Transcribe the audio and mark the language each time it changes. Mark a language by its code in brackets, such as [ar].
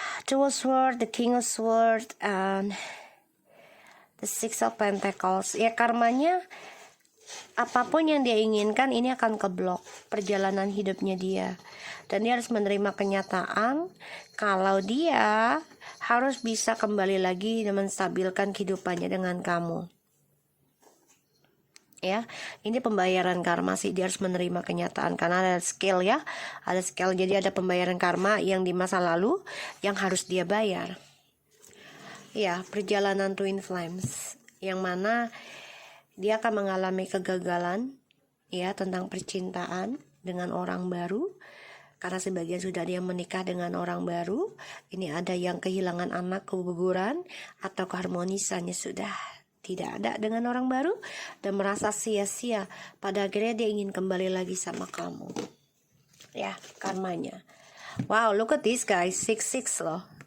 [en] 2 of Swords, the King of Swords, and the 6 of Pentacles. [id] Ya, karmanya apapun yang dia inginkan ini akan keblok perjalanan hidupnya dia. Dan dia harus menerima kenyataan kalau dia harus bisa kembali lagi dan menstabilkan kehidupannya dengan kamu. Ya, ini pembayaran karma sih, dia harus menerima kenyataan karena ada scale ya. Ada scale, jadi ada pembayaran karma yang di masa lalu yang harus dia bayar. Ya, perjalanan twin flames yang mana dia akan mengalami kegagalan ya tentang percintaan dengan orang baru. Karena sebagian sudah dia menikah dengan orang baru. Ini ada yang kehilangan anak, keguguran, atau keharmonisannya sudah tidak ada dengan orang baru dan merasa sia-sia. Pada akhirnya dia ingin kembali lagi sama kamu. Ya, karmanya. [en] Wow, look at this guys, 6-6 loh.